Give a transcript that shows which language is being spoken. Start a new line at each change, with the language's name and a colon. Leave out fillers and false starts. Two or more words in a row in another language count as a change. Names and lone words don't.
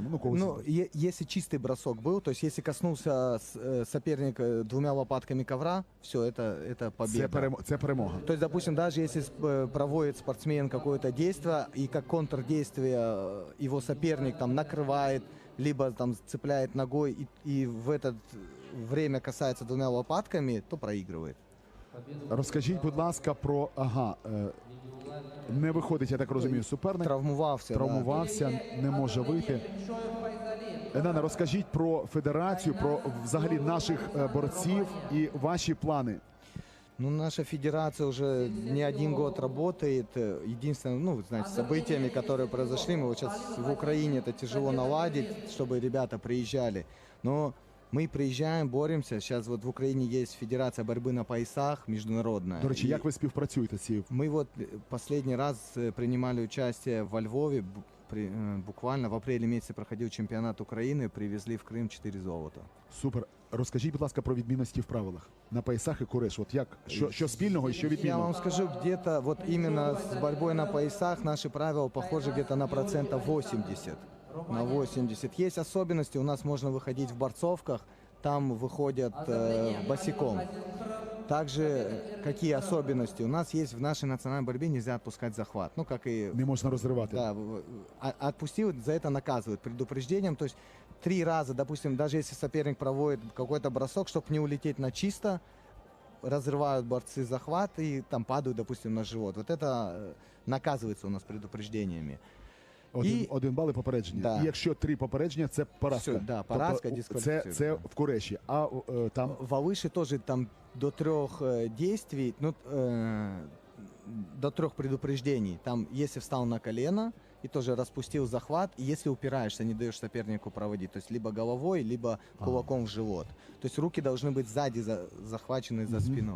Ukrainian: Ну, когось.
Russian: Ну, если чистый бросок был, то есть если коснулся соперник 2 лопатками ковра, все, это победа.
Ukrainian: Це перемога.
Russian: То есть, допустим, даже если проводит спортсмен какое-то действие, и как контрдействие его соперник там накрывает, либо там цепляет ногой, и в это время касается 2 лопатками, то проигрывает.
Ukrainian: Розкажіть, будь ласка, про не виходить, я так розумію, суперник. Травмувався, не може вийти. Енана, розкажіть про федерацію, про взагалі наших борців і ваші плани.
Russian: Ну, наша федерация уже не 1 год работает. Единственное, ну, вы знаете, событиями, которые произошли, мы вот сейчас в Украине это тяжело наладить, чтобы ребята приезжали. Но мы приезжаем, боремся. Сейчас вот в Украине есть федерация борьбы на поясах международная.
Ukrainian: До речі,
Russian: И
Ukrainian: як ви співпрацюєте з цією?
Russian: мы вот последний раз принимали участие во Львове. Буквально в апреле месяце проходил чемпионат Украины, привезли в Крым 4 золота.
Ukrainian: Супер. Розкажіть, будь ласка, про відмінності в правилах на поясах і куреш. От як, що спільного і що
Russian: Я вам
Ukrainian: відмінного?
Russian: скажу, где-то вот именно с борьбой на поясах наши правила похожи где-то на 80%. На 80. Есть особенности, у нас можно выходить в борцовках, там выходят босиком. Также какие особенности? У нас есть в нашей национальной борьбе нельзя отпускать захват. Ну, как и...
Ukrainian: Не можна розривати.
Russian: Да, отпустил, за это наказывают предупреждением. То есть 3 раза, допустим, даже если соперник проводит какой-то бросок, чтобы не улететь на чисто, разрывают борцы захват и там падают, допустим, на живот. Вот это наказывается у нас предупреждениями.
Ukrainian: Один бал і попередження.
Russian: Да.
Ukrainian: І якщо 3 попередження, це поразка. Все, да, поразка, Тобто, дискваліфікація. це в куреші. А там
Russian: В Алыше тоже там до 3 действий, ну, до 3 предупреждений. Там, если встал на колено и тоже распустил захват, и если упираешься, не даешь сопернику проводить, то есть либо головой, либо кулаком в живот. То есть руки должны быть сзади захвачены за спиной.